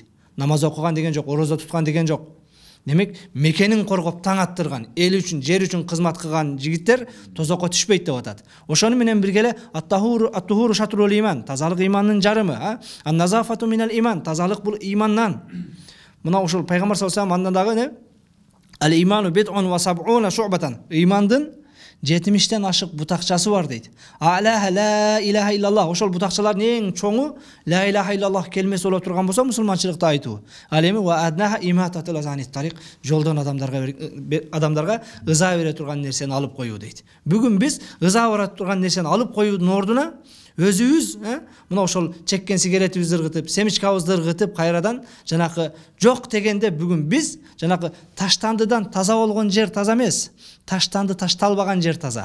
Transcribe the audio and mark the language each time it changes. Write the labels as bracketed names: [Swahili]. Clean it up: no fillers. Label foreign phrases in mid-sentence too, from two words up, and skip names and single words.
[Kyrgyz] Намаз окуган деген жок, орозо туткан деген жок. Демек, мекенин коргоп таң аттырган, эл үчүн, жер үчүн кызмат кылган жигиттер тозокко түшпөйт деп атат. Ошону менен бирге эле [Arabic] الطهور شطر الإيمان, [Kyrgyz] тазалык имандын жарымы, [Arabic] النظافة من الإيمان, [Kyrgyz] тазалык бул имандан. Мына ошол пайгамбар [Arabic] صلى الله عليه وسلم [Kyrgyz] андагы [Arabic] الإيمان بضع وسبعون شعبة. [Kyrgyz] Имандын 70-тен ашык бутакчасы бар дейт. [Arabic] أعلاها لا إله إلا الله. [Kyrgyz] Ошол бутакчалардын эң чоңу [Arabic] لا إله إلا الله [Kyrgyz] келмеси боло турган болсо мусулманчылыкты айтуу. Ал эми [Arabic] وأدناها إماطة الأذى عن الطريق, [Kyrgyz] жолдон адамдарга ыза бере турган нерсени алып коюу дейт. Бүгүн биз ыза бара турган нерсени алып коюудун ордуна өзүбүз мына ошол чеккен сигаретибизди ыргытып, семичкабызды ыргытып, кайрадан жанакы жок дегенде бүгүн биз жанакы таштандыдан таза болгон жер таза эмес, таштанды ташталбаган жер таза.